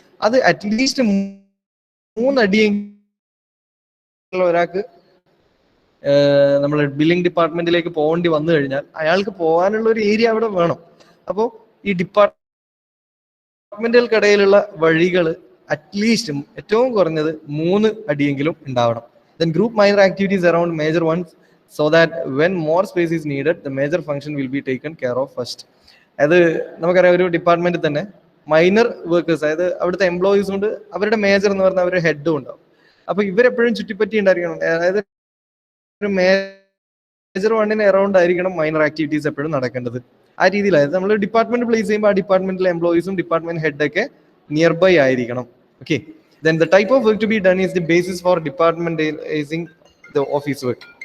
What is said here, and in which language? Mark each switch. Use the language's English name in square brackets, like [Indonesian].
[Malayalam] അത് അറ്റ്ലീസ്റ്റ് 3 അടിയെങ്കിലും ഒരാൾക്ക് നമ്മൾ ബില്ലിംഗ് ഡിപ്പാർട്ട്മെന്റിലേക്ക് പോകേണ്ടി വന്നു കഴിഞ്ഞാൽ അയാൾക്ക് പോകാനുള്ള ഒരു ഏരിയ അവിടെ വേണം. അപ്പോൾ ഈ ഡിപ്പാർട്ട്മെന്റുകൾക്കിടയിലുള്ള വഴികൾ അറ്റ്ലീസ്റ്റ് ഏറ്റവും കുറഞ്ഞത് 3 അടിയെങ്കിലും ഉണ്ടാവണം. [English] Then group minor activities around major ones so that when more space is needed, the major function will be taken care of first. [Malayalam] അത് നമുക്കറിയാം, ഒരു ഡിപ്പാർട്ട്മെന്റിൽ തന്നെ മൈനർ വർക്കേഴ്സ്, അതായത് അവിടുത്തെ എംപ്ലോയീസ് ഉണ്ട്, അവരുടെ മേജർ എന്ന് പറഞ്ഞാൽ അവരുടെ ഹെഡും ഉണ്ടാവും. അപ്പൊ ഇവരെപ്പോഴും ചുറ്റിപ്പറ്റി ഉണ്ടായിരിക്കണം. അതായത് ഒരു മേജർ വണ്ണിന് അറൗണ്ട് ആയിരിക്കണം മൈനർ ആക്ടിവിറ്റീസ് എപ്പോഴും നടക്കേണ്ടത്. ആ രീതിയിലായത് നമ്മൾ ഡിപ്പാർട്ട്മെന്റ് പ്ലേസ് ചെയ്യുമ്പോൾ ആ ഡിപ്പാർട്ട്മെന്റിലെ എംപ്ലോയീസും ഡിപ്പാർട്ട്മെന്റ് ഹെഡൊക്കെ നിയർ ബൈ ആയിരിക്കണം. Okay. [English] Then the type of work to be done is the basis for departmentalizing the office work.